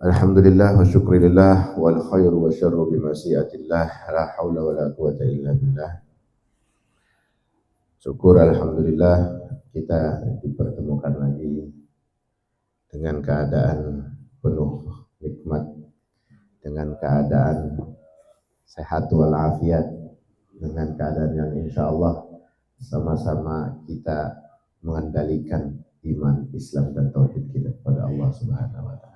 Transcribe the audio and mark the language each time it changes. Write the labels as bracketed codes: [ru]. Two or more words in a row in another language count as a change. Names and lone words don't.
[ar] الحمد لله والشكر لله والخير والشر بمشيئة الله لا حول ولا قوة إلا بالله. [id] Syukur alhamdulillah kita dipertemukan lagi dengan keadaan penuh nikmat, dengan keadaan sehat walafiat, dengan keadaan yang [ar] إن شاء الله [id] sama-sama kita mengendalikan iman, Islam dan tauhid kita kepada Allah [ar] سبحانه وتعالى.